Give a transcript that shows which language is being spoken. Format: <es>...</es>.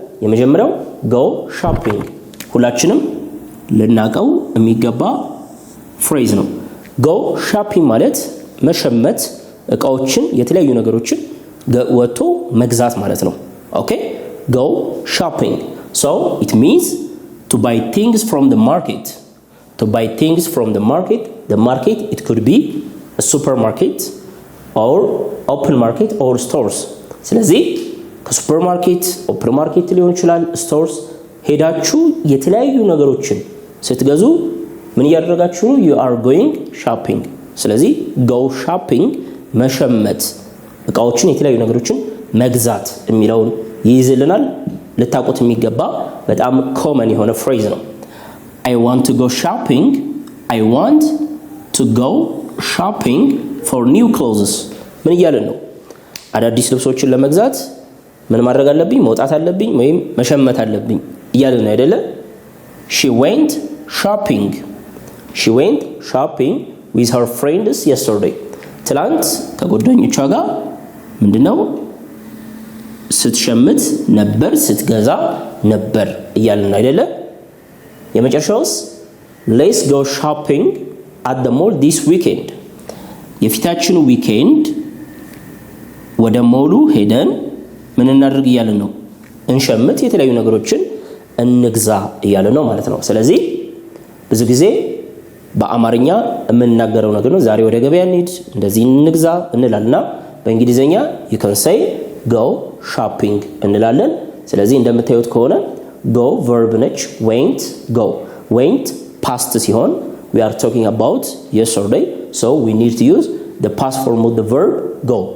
<am>የመጀመሪያው</am> <en>go shopping ሁላችንም ልናቀው የሚገባ ፍሬዝ ነው። go shopping ማለት መሸመት፣ እቃዎችን፣ የተለያዩ ነገሮችን ወጥቶ መግዛት ማለት ነው። ኦኬ go shopping so it means to buy things from the market. To buy things from the market. The market it could be a supermarket or open market or stores.</en> <am>ስለዚህ ከሱፐርማርኬት ኦፕን ማርኬት ሊሆን ይችላል፣ ስቶርስ ሄዳችሁ የተለያዩ ነገሮችን ስትገዙ ምን ያደርጋችሁ ነው?</am> <en>you are going shopping።</en> <am>ስለዚህ go shopping መሸመት፣ እቃዎችን፣ የተለያዩ ነገሮችን መግዛት የሚለውን ይይዝልናል። ልታውቁት የሚገባ በጣም ኮመን የሆነ ፍሬዝ ነው።</am> <en>I want to go shopping. I want to go shopping for new clothes.</en> <am>ምን እያለን ነው? አዳዲስ ልብሶችን ለመግዛት ምን ማድረግ አለብኝ? መውጣት አለብኝ ወይም መሸመት አለብኝ እያለን ነው አይደለ?</am> <en>She went shopping. She went shopping with her friends yesterday.</en> <am>ትላንት ከጓደኞቿ ጋር ምንድነው ስትሸምት ነበር፣ ስትገዛ ነበር እያለን ነው አይደለ? የመጨረሻውስ</am> <en>let's go shopping at the mall this weekend.</en> <am>የፊታችን ዊኬንድ ወደ ሞሉ ሄደን ምን እናድርግ እያለን ነው? እንሸምት፣ የተለያዩ ነገሮችን እንግዛ እያለን ነው ማለት ነው። ስለዚህ ብዙ ጊዜ በአማርኛ የምንናገረው ነገር ነው። ዛሬ ወደ ገበያ እንሂድ፣ እንደዚህ እንግዛ እንላልና በእንግሊዘኛ</am> <en>you can say go shopping</en> <am>እንላለን። ስለዚህ እንደምታዩት ከሆነ go verb ነች፣ went go went past ሲሆን</am> <en>we are talking about yesterday, so we need to use the past form of the verb go.</en>